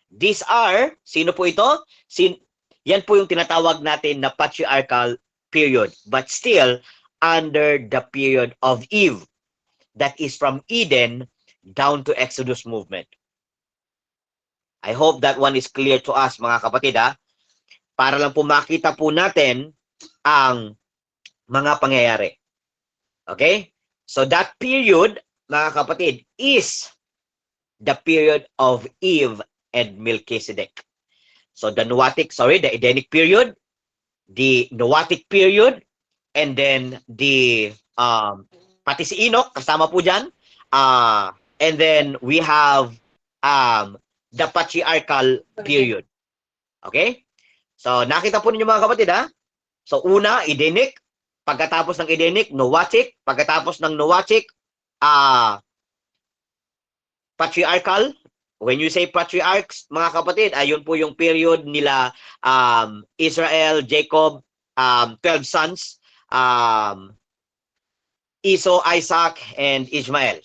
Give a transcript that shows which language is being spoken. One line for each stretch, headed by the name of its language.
English: These are,
Filipino: sino po ito? Yan po yung tinatawag natin na patriarchal period.
English: But still, under the period of Eve. That is from Eden down to Exodus movement. I hope that one is clear to us,
Filipino: mga kapatid, ha? Para lang po makita po natin ang mga pangyayari.
English: Okay? So that period,
Filipino: mga kapatid,
English: is the period of Eve and Melchizedek. So the Edenic period, the Noahic period, and then the
Filipino: pati si Enoch kasama po diyan.
English: And then we have the patriarchal period. Okay?
Filipino: So nakita po ninyo mga kapatid, ha? So una, Edenic, pagkatapos ng Edenic, Noahic, pagkatapos ng Noahic, patriarchal.
English: When you say patriarchs,
Filipino: mga kapatid, ayun po yung
English: period nila Israel, Jacob, 12 sons, Esau, Isaac, and Ishmael.